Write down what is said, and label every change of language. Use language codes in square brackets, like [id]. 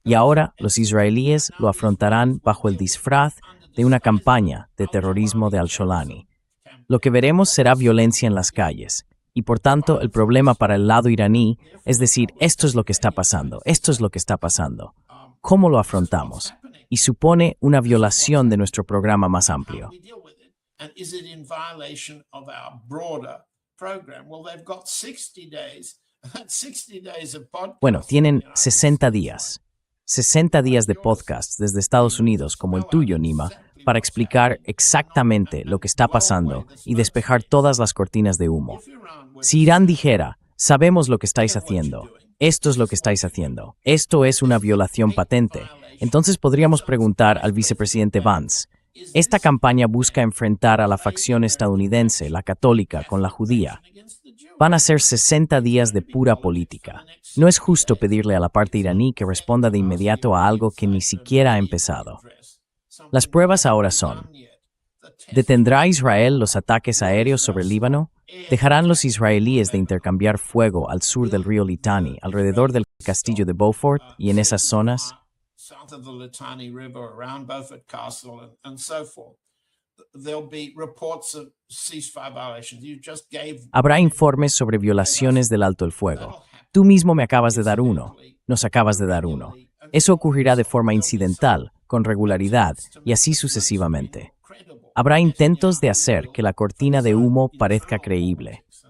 [es] Y ahora los israelíes lo afrontarán bajo el disfraz de una campaña de terrorismo de al-Jolani. Lo que veremos será violencia en las calles. Y por tanto, el problema para el lado iraní es decir, esto es lo que está pasando, esto es lo que está pasando. ¿Cómo lo afrontamos? Y supone una violación de nuestro programa más amplio. [en] And is it in violation of our broader program? Well, they've got 60 days. That's 60 days of podcast. [es] Bueno, tienen 60 días. 60 días de podcast desde Estados Unidos, como el tuyo, Nima, para explicar exactamente lo que está pasando y despejar todas las cortinas de humo. Si Irán dijera, sabemos lo que estáis haciendo, esto es lo que estáis haciendo, esto es una violación patente, entonces podríamos preguntar al vicepresidente Vance, esta campaña busca enfrentar a la facción estadounidense, la católica, con la judía. Van a ser 60 días de pura política. No es justo pedirle a la parte iraní que responda de inmediato a algo que ni siquiera ha empezado. Las pruebas ahora son: ¿detendrá Israel los ataques aéreos sobre el Líbano? ¿Dejarán los israelíes de intercambiar fuego al sur del río Litani, alrededor del castillo de Beaufort y en esas zonas? [en] South of the Litani River, around Beaufort Castle, and so forth. There'll be reports of ceasefire violations. You just gave... [es] Habrá informes sobre violaciones del alto el fuego. Tú mismo me acabas de dar uno. Nos acabas de dar uno. Eso ocurrirá de forma incidental, con regularidad, y así sucesivamente. Habrá intentos de hacer que la cortina de humo parezca creíble.